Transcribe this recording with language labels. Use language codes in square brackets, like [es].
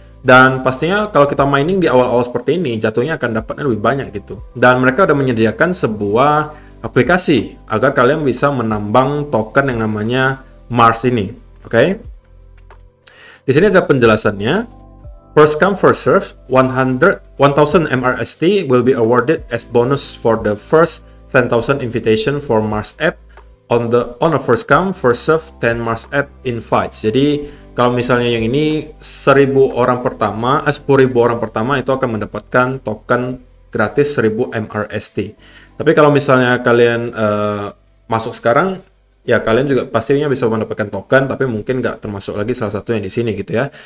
[id] Dan pastinya kalau kita mining di awal-awal seperti ini, jatuhnya akan dapatnya lebih banyak gitu. Dan mereka udah menyediakan sebuah aplikasi agar kalian bisa menambang token yang namanya Mars ini. Oke? Di sini ada penjelasannya. [en] First come, first serve, 1,000 MRST will be awarded as bonus for the first 10,000 invitation for Mars app on a first come, first serve 10 Mars app invites. [id] Jadi kalau misalnya yang ini 10.000 orang pertama, 10.000 orang pertama itu akan mendapatkan token gratis 1000 MRST. Tapi kalau misalnya kalian masuk sekarang, ya kalian juga pastinya bisa mendapatkan token, tapi mungkin nggak termasuk lagi salah satu yang di sini gitu ya.